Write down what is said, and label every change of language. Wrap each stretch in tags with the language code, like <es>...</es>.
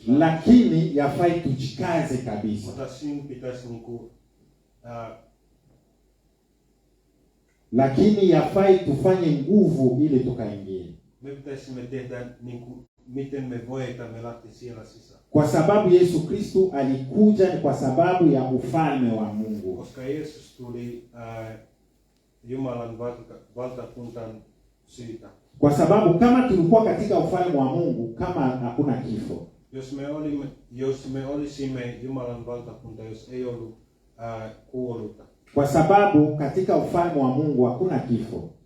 <sw>Lakini yafai tujikaze kabisa.</sw> <fi>Mutta sinun pitäisi niinku</fi> <sw>lakini yafai tufanye nguvu ili tukaingie.</sw> <fi>Me pitäisimme tehdä niinku miten me voimme lähteä siellä sisään.</fi> <sw>Kwa sababu Yesu Kristo alikuja ni kwa sababu ya ufalme wa Mungu.</sw> <fi>Koska Jeesus tuli Jumalan valtakuntaan syytä.</fi> <sw>Kwa sababu kama tulikuwa katika ufalme wa Mungu, kama hakuna kifo.</sw> <fi>Jos me olisimme Jumalan valtakunta, jos ei ollut kuollutta.</fi> <sw>Kwa sababu katika ufalme wa Mungu hakuna kifo.</sw>